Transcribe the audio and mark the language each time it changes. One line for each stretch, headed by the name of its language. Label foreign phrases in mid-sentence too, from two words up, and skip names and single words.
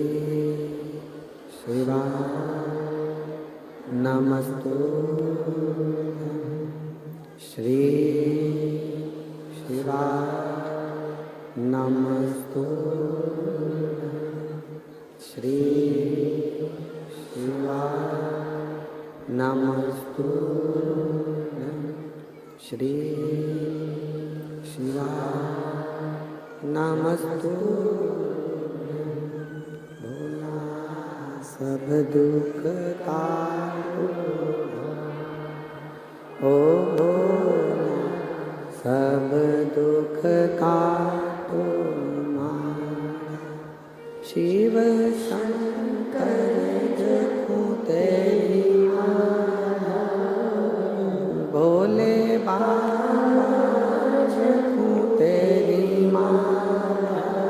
Sanskrit: शिवा नमस्तुभ्यं श्री शिवा नमस्तुभ्यं श्री शिवा नमस्तुभ्यं श्री शिवा नमस्तुभ्यं।
Hindi: भोला सब दुख काटो, ओ भोला सब दुख काटो मारा। शिव शंकर जखूं तेरी माया, भोले बाबा जखूं तेरी माया।